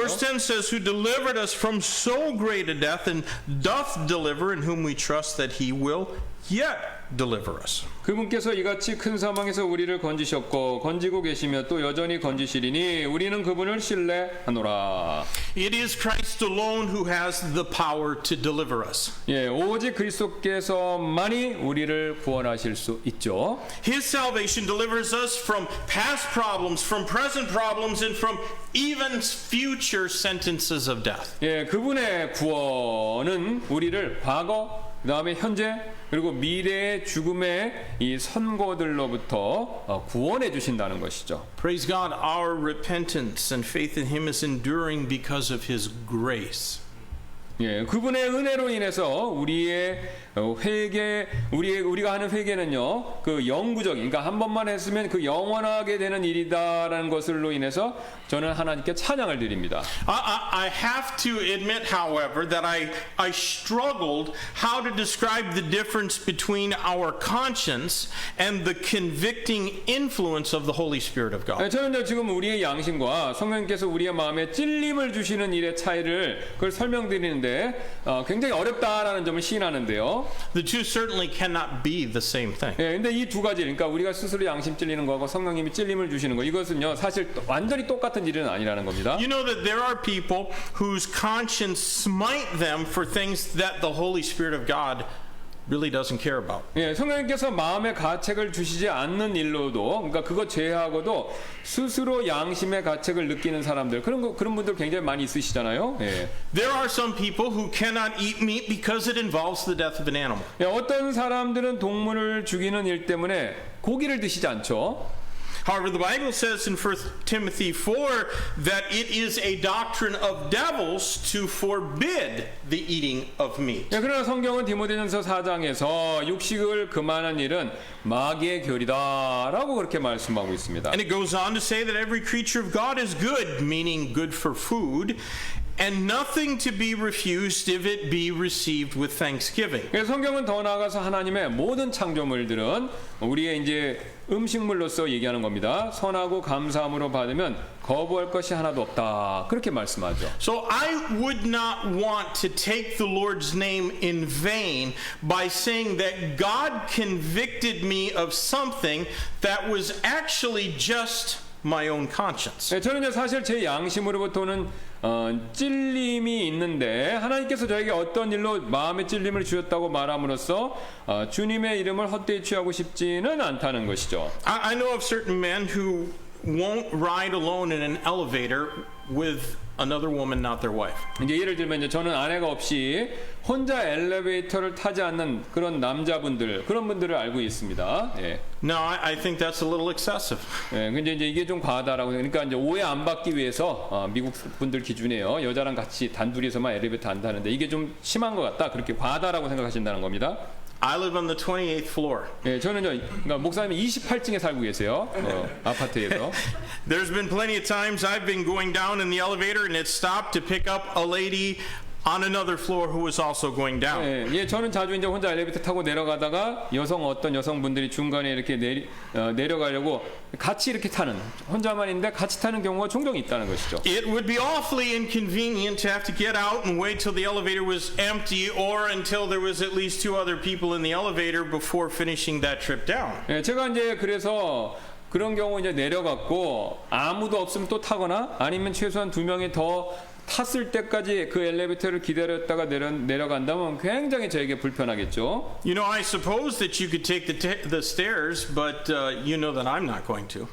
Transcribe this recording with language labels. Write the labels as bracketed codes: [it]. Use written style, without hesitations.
[en] Verse 10 says, Who delivered us from so great a death and doth deliver, in whom we trust that He will yet deliver us. [ko] 그분께서 이같이 큰 사망에서 우리를 건지셨고 건지고 계시며 또 여전히 건지시리니 우리는 그분을 신뢰하노라. [en] It is Christ alone who has the power to deliver us. [ko] 예, 오직 그리스도께서만이 우리를 구원하실 수 있죠. [en] His salvation delivers us from past problems, from present problems, and from even future sentences of death. [ko] 예, 그분의 구원은 우리를 과거, 그다음에 현재 그리고 미래의 죽음의 이 선고들로부터 구원해 주신다는 것이죠. [en] Praise God, our repentance and faith in Him is enduring because of His grace. [ko] 예, 그분의 은혜로 인해서 우리의 회개, 우리가 하는 회개는요, 그 영구적인, 그러니까 한 번만 했으면 그 영원하게 되는 일이다라는 것으로 인해서 저는 하나님께 찬양을 드립니다. [en] I have to admit, however, that I struggled how to describe the difference between our conscience and the convicting influence of the Holy Spirit of God. [ko] 저는 지금 우리의 양심과 성령님께서 우리의 마음에 찔림을 주시는 일의 차이를 그걸 설명드리는데 굉장히 어렵다라는 점을 시인하는데요. [en] The two certainly cannot be the same thing. [ko] 예, 근데 이 두 가지, 그러니까 우리가 스스로 양심 찔리는 거하고 성령님이 찔림을 주시는 거, 이것은요 사실 완전히 똑같은 일은 아니라는 겁니다. [en] You know that there are people whose conscience smite them for things that the Holy Spirit of God really doesn't care about. [ko] 예, 성령님께서 마음의 가책을 주시지 않는 일로도, 그러니까 그거 제외하고도 스스로 양심의 가책을 느끼는 사람들, 그런 분들 굉장히 많이 있으시잖아요. 예. [en] There are some people who cannot eat meat because it involves the death of an animal. [ko] 예, 어떤 사람들은 동물을 죽이는 일 때문에 고기를 드시지 않죠. [en] However, the Bible says in 1 Timothy 4 that it is a doctrine of devils to forbid the eating of meat. [ko] 예, 그러나 성경은 디모데전서 4장에서 육식을 금하는 일은 마귀의 결이다라고 그렇게 말씀하고 있습니다. [en] And it goes on to say that every creature of God is good, meaning good for food, and nothing to be refused if it be received with thanksgiving. [ko] 성경은 더 나아가서 하나님의 모든 창조물들은 우리의 이제 음식물로서 얘기하는 겁니다. 선하고 감사함으로 받으면 거부할 것이 하나도 없다. 그렇게 말씀하죠. [en] So I would not want to take the Lord's name in vain by saying that God convicted me of something that was actually just my own conscience. [ko] 네, 저는 사실 제 양심으로부터는 찔림이 있는데 하나님께서 저에게 어떤 일로 마음의 찔림을 주셨다고 말함으로써 주님의 이름을 헛되이 취하고 싶지는 않다는 것이죠. [en] I know of certain men who won't ride alone in an elevator with another woman, not their wife. [ko] 이제 예를 들면 이제 저는 아내가 없이 혼자 엘리베이터를 타지 않는 그런 남자분들, 그런 분들을 알고 있습니다. 예. [en] No, I think that's a little excessive. [ko] 예, 근데 이제 이게 좀 과하다라고, 그러니까 이제 오해 안 받기 위해서 미국 분들 기준에요, 여자랑 같이 단둘이서만 엘리베이터 안 타는데 이게 좀 심한 것 같다, 그렇게 과하다라고 생각하신다는 겁니다. [en] I live on the 28th floor. [ko] 예, 저는요, 그러니까 목사님이 28층에 살고 계세요, 아파트에서. [en] There's been plenty of times I've been going down in the elevator and it stopped to pick up a lady on another floor who was also going down. [ko] 예, 예, 저는 자주 이제 혼자 엘리베이터 타고 내려가다가 어떤 여성분들이 중간에 이렇게 내려가려고 같이 이렇게 타는, 혼자만 있는데 같이 타는 경우가 종종 있다는 것이죠. [en] It would be awfully inconvenient to have to get out and wait till the elevator was empty or until there was at least 2 other people in the elevator before finishing that trip down. [ko] 예, 제가 이제 그래서 그런 경우 이제 내려갔고 아무도 없으면 또 타거나 아니면 최소한 2명이 더 탔을 때까지 그 엘리베이터를 기다렸다가 내려간다면 굉장히 저에게 불편하겠죠. [en] You know, I suppose that you could take the stairs, but you know that I'm not going to.